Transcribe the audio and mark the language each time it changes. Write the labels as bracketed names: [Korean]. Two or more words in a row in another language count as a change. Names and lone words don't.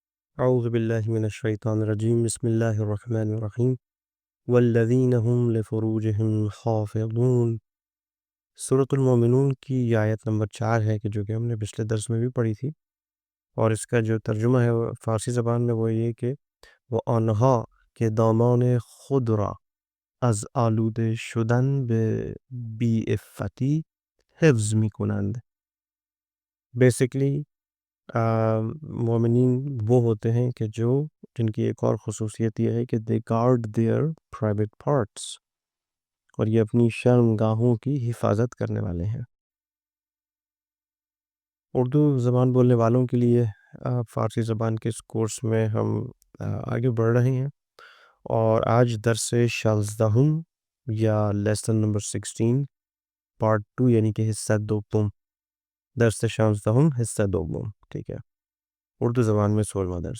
[Arabic] اعوذ باللہ من الشیطان الرجیم بسم اللہ الرحمن الرحیم والذین هم لفروجہم حافظون۔ [Urdu] سورۃ المومنون کی یہ آیت نمبر 4 ہے جو کہ ہم نے پچھلے درس میں بھی پڑھی تھی، اور اس کا جو ترجمہ ہے وہ فارسی زبان میں وہ یہ کہ وہ [Persian] آنہا کے دامان خود را از آلوده شدن به بی افتی حفظ می کنند۔ [Urdu] بیسکلی مومنین وہ ہوتے ہیں کہ جن کی ایک اور خصوصیت یہ ہے کہ [English] they guard their private parts, [Urdu] اور یہ اپنی شرم گاہوں کی حفاظت کرنے والے ہیں۔ اردو زبان بولنے والوں کے لیے فارسی زبان کے اس کورس میں ہم آگے بڑھ رہے ہیں، اور آج درس 16 یا [English] lesson number 16 part 2 [Urdu] یعنی کہ حصہ دوم، درس 16 حصہ دوم، ٹھیک ہے، اردو زبان میں 16واں درس۔